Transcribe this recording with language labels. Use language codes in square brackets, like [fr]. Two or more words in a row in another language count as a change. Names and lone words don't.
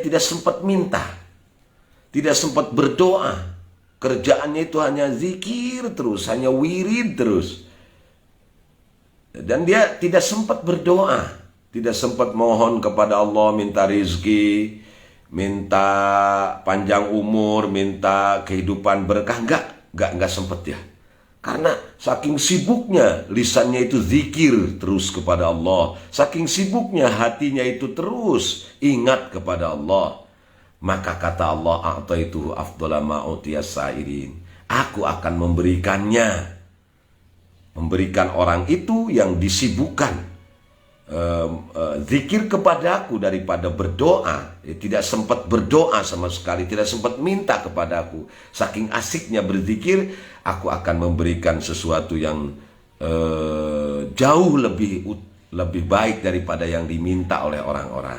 [id] tidak sempat minta, tidak sempat berdoa, kerjaannya itu hanya zikir terus, hanya wirid terus, dan dia tidak sempat berdoa, tidak sempat mohon kepada Allah, minta rizki, minta panjang umur, minta kehidupan berkah, enggak sempat ya. Karena saking sibuknya lisannya itu zikir terus kepada Allah, saking sibuknya hatinya itu terus ingat kepada Allah, maka kata Allah, [ar] أعطيت أفضل ما أوتي السائلين, [id] aku akan memberikan orang itu yang disibukkan zikir kepadaku daripada berdoa. Tidak sempat berdoa sama sekali, tidak sempat minta kepadaku. Saking asiknya berzikir, aku akan memberikan sesuatu yang jauh lebih baik daripada yang diminta oleh orang-orang.